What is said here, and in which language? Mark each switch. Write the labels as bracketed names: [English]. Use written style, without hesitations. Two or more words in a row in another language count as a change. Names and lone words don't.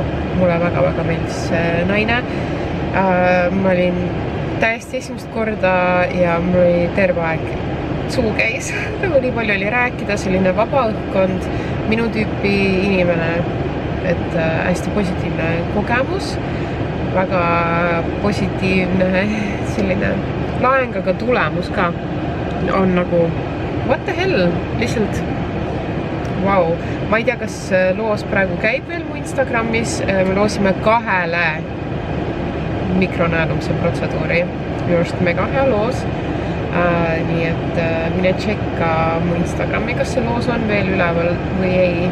[Estonian] Mulle väga meeldis see naine. Ma olin täiesti esimest korda ja mul oli terve aeg suu käis. Nagu nii palju oli rääkida, selline vaba õhkkond, minu tüüpi inimene, et hästi positiivne kogemus, väga positiivne selline laeng, aga tulemus ka on nagu [English] what the hell, [Estonian] lihtsalt wow. Ma ei tea, kas loos praegu käib veel mu Instagramis, me loosime 2 mikronäälumse protseduuri, minu arust mega hea loos. Nii et mine tšekka mu Instagrami, kas see loos on veel üleval või ei.